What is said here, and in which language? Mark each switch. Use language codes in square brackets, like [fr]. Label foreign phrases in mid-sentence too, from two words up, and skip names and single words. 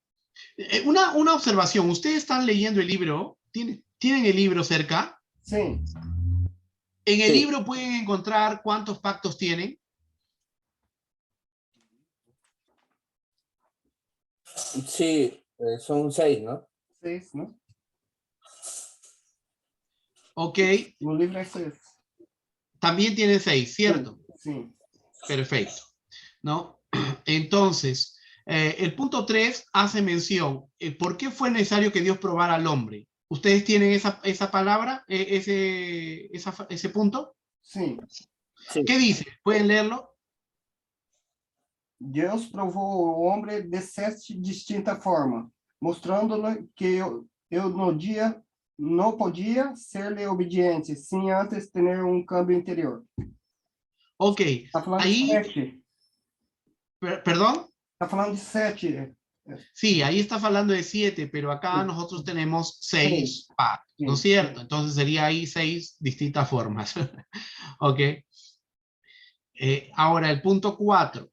[es] Una observación, ¿ustedes están leyendo el libro? ¿Tienen el libro cerca? Sí. En el Sí. libro pueden encontrar cuántos pactos tienen. Sí, son 6, ¿no? 6, né? Ok, [pt] No livro é 6. [es] también tienen 6, ¿cierto? Sim. Perfecto, ¿no? Entonces, el punto 3 hace mención, ¿por qué fue necesario que Dios probara al hombre? ¿Ustedes tienen esa palabra, ese punto? Sim. Sí. ¿Qué dice? ¿Pueden leerlo? [pt] Deus provou o homem de 7 distintas formas, mostrando-lhe que eu não podia ser-lhe obediente, sem antes ter um câmbio interior. Ok, Está falando [es] ahí, de 7. perdón. [pt] Está falando de 7. [es] Sí, ahí está hablando de 7, pero acá nosotros tenemos 6 pactos, ¿no es cierto? Entonces sería ahí 6 distintas formas. ¿Ok? Ahora, el punto 4.